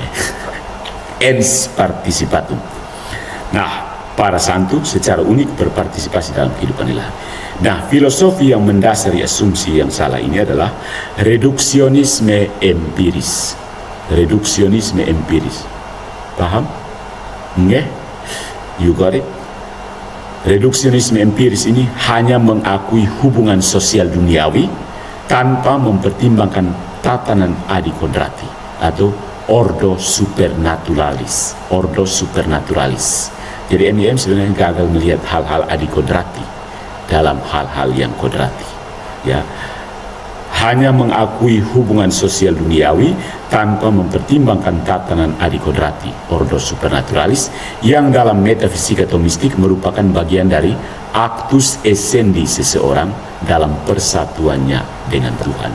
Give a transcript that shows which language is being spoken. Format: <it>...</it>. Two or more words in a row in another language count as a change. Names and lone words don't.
<la>Ens participatum.</la> <id>Nah, para santo secara unik berpartisipasi dalam kehidupan ilahi. Nah, filosofi yang mendasari asumsi yang salah ini adalah reduksionisme empiris. Reduksionisme empiris. Paham?</id> <en>Nggih? You got it?</en> <id>Reduksionisme empiris ini hanya mengakui hubungan sosial duniawi tanpa mempertimbangkan tatanan adi kodrati atau</id> <la>ordo supernaturalis. Ordo supernaturalis.</la> <id>Jadi MYM sebenarnya gagal melihat hal-hal adi kodrati dalam hal-hal yang kodrati, ya. Hanya mengakui hubungan sosial duniawi tanpa mempertimbangkan tatanan adi kodrati,</id> <la>ordo supernaturalis,</la> <id>yang dalam metafisika Thomistik merupakan bagian dari</id> <la>actus essendi</la> <id>seseorang dalam persatuannya dengan Tuhan.</id>